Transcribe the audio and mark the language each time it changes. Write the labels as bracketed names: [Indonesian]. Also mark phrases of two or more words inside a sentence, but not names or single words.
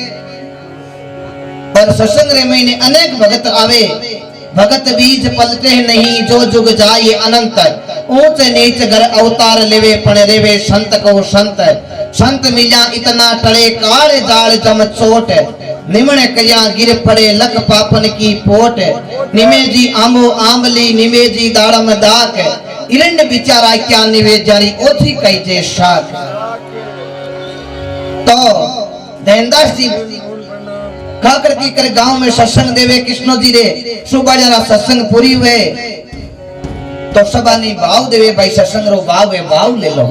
[Marwari (India)] और सत्संग रे महीने अनेक भगत आवे। भगत बीज पलटे नहीं जो जुग जाए अनंत, ऊंच नीच घर अवतार लेवे पण रेवे संत को संत। संत मिला इतना टले काले जाल जम चोट, निमण कया गिर पड़े लख पापन की पोट। निमे जी आंबो आंबली निमे जी दाड़म दाक, इरंड बिचारा क्या निवे जारी ओथी कई जे शाख। तो देनदास जी खाकर की कर गांव में सत्संग देवे कृष्ण जी रे। सुबह जरा सत्संग पूरी हुए तो सबानी भाव देवे भाई सत्संग रो भाव है, भाव ले लो।